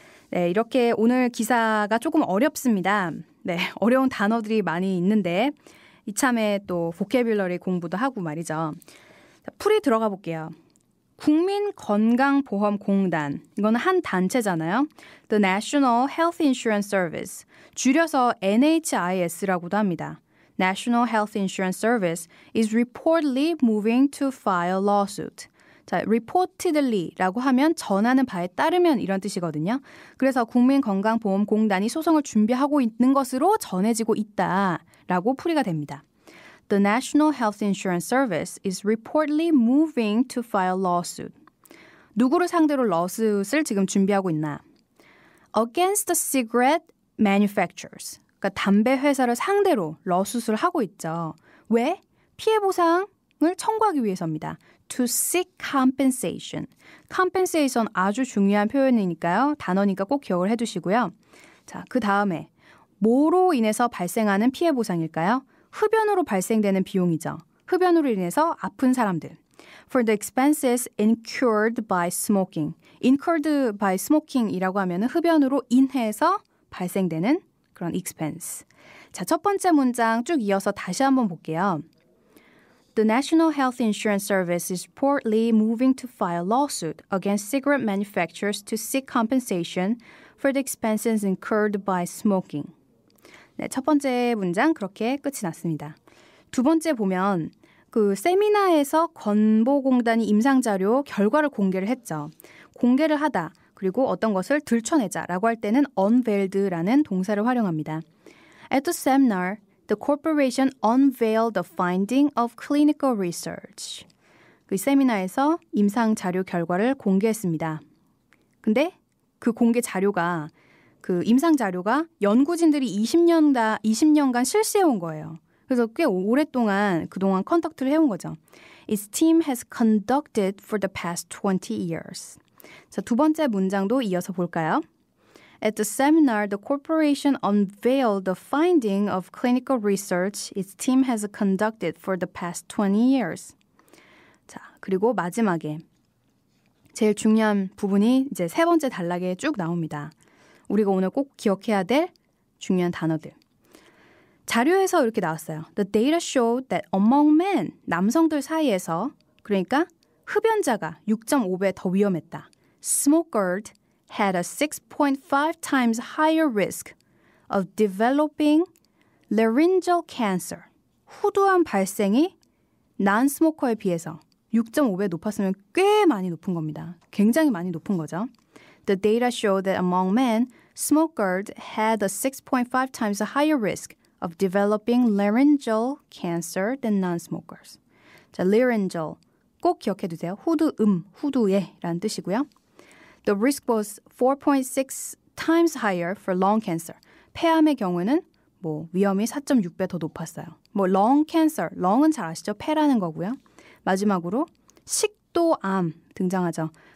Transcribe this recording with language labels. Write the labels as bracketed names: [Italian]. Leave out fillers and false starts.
[Korean] 네, 이렇게 오늘 기사가 조금 어렵습니다. 네, 어려운 단어들이 많이 있는데 이참에 또 보캐뷸러리 공부도 하고 말이죠. 자, 풀이 들어가 볼게요. 국민건강보험공단, 이거는 한 단체잖아요. The National Health Insurance Service, 줄여서 NHIS라고도 합니다. [English] National Health Insurance Service is reportedly moving to file lawsuit. [Korean] 자, reportedly라고 하면 전하는 바에 따르면 이런 뜻이거든요. 그래서 국민건강보험공단이 소송을 준비하고 있는 것으로 전해지고 있다라고 풀이가 됩니다. [English] The National Health Insurance Service is reportedly moving to file lawsuit. [Korean] 누구를 상대로 lawsuit을 지금 준비하고 있나? [English] Against the cigarette manufacturers. [Korean] 그러니까 담배 회사를 상대로 lawsuit을 하고 있죠. 왜? 피해 보상을 청구하기 위해서입니다. [English] To seek compensation. [Korean] compensation 아주 중요한 표현이니까요. 단어니까 꼭 기억을 해두시고요. 자, 그 다음에 뭐로 인해서 발생하는 피해 보상일까요? 흡연으로 발생되는 비용이죠. 흡연으로 인해서 아픈 사람들. [English] For the expenses incurred by smoking. incurred by smoking [Korean] 이라고 하면은 흡연으로 인해서 발생되는 그런 expense. 자, 첫 번째 문장 쭉 이어서 다시 한번 볼게요. [English] The National Health Insurance Service is reportedly moving to file lawsuit against cigarette manufacturers to seek compensation for the expenses incurred by smoking. [Korean] 네, 첫 번째 문장 그렇게 끝이 났습니다. 두 번째 보면 그 세미나에서 건보공단이 임상자료 결과를 공개를 했죠. 공개를 하다 그리고 어떤 것을 들춰내자라고 할 때는 unveiled라는 동사를 활용합니다. [English] At the seminar, the corporation unveiled the finding of clinical research. [Korean] 그 세미나에서 임상 자료 결과를 공개했습니다. 근데 그 공개 자료가 그 임상 자료가 연구진들이 20년간 실시해온 거예요. 그래서 꽤 오랫동안 그동안 컨덕트를 해온 거죠. [English] Its team has conducted for the past 20 years. [Korean] 자, 두 번째 문장도 이어서 볼까요? [English] At the seminar, the corporation unveiled the finding of clinical research its team has conducted for the past 20 years. [Korean] 자, 그리고 마지막에 제일 중요한 부분이 이제 세 번째 단락에 쭉 나옵니다. 우리가 오늘 꼭 기억해야 될 중요한 단어들. 자료에서 이렇게 나왔어요. [English] The data showed that among men, [Korean] 남성들 사이에서 그러니까 흡연자가 6.5배 더 위험했다. [English] Smokers had a 6.5 times higher risk of developing laryngeal cancer. [Korean] 후두암 발생이 non-smoker에 비해서 6.5배 높았으면 꽤 많이 높은 겁니다. 굉장히 많이 높은 거죠. [English] The data showed that among men, smokers had a 6.5 times higher risk of developing laryngeal cancer than non-smokers. [Korean] 자, laryngeal 꼭 기억해 두세요. 후두에 라는 뜻이고요. [English] The risk was 4.6 times higher for lung cancer. [Korean] 폐암의 경우는 위험이 4.6배 더 높았어요. lung cancer, lung은 잘 아시죠? 폐라는 거고요. 마지막으로 식도암 등장하죠.